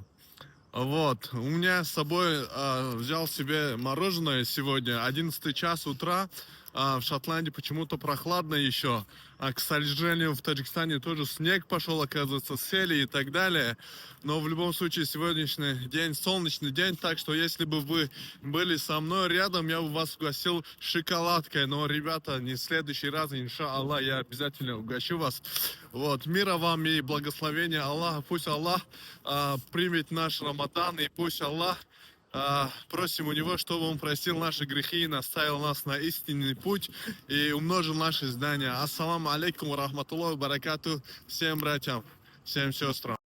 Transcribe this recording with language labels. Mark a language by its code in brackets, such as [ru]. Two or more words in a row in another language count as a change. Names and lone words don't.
[ru] Вот, у меня с собой взял себе мороженое сегодня, 11 час утра, в Шотландии почему-то прохладно еще, к сожалению, в Таджикистане тоже снег пошел, оказывается, сели и так далее, но в любом случае сегодняшний день, солнечный день, так что если бы вы были со мной рядом, я бы вас угостил шоколадкой, но, ребята, не в следующий раз, иншаллах, я обязательно угощу вас. Вот, мира вам и благословения Аллаха, пусть Аллах примет наш Рамадан, и пусть Аллах, просим у него, чтобы он простил наши грехи и наставил нас на истинный путь и умножил наши знания. [ar] السلام عليكم و رحمة الله و بركاته [ru] всем братьям, всем сестрам.